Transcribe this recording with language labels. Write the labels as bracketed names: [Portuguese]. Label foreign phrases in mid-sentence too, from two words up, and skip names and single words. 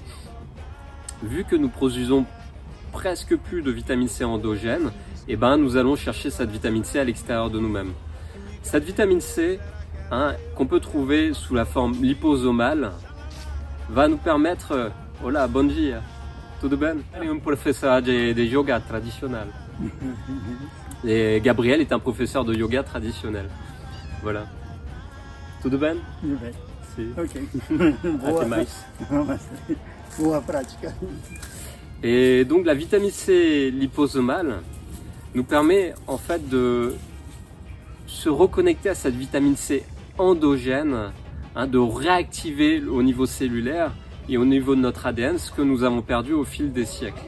[French] Vu que nous produisons presque plus de vitamine C endogène, nous allons chercher cette vitamine C à l'extérieur de nous-mêmes. Cette vitamine C, qu'on peut trouver sous la forme liposomale, va nous permettre... [Portuguese] Hola, bom dia, tudo bem? [French] Il est un professeur de yoga traditionnel. Et Gabriel est un professeur de yoga traditionnel. Voilà. [Portuguese] Tudo bem? Tudo bem. Sim. Ok. Até mais. Boa prática. [French] Et donc la vitamine C liposomale nous permet en fait de se reconnecter à cette vitamine C endogène, de réactiver au niveau cellulaire et au niveau de notre ADN ce que nous avons perdu au fil des siècles.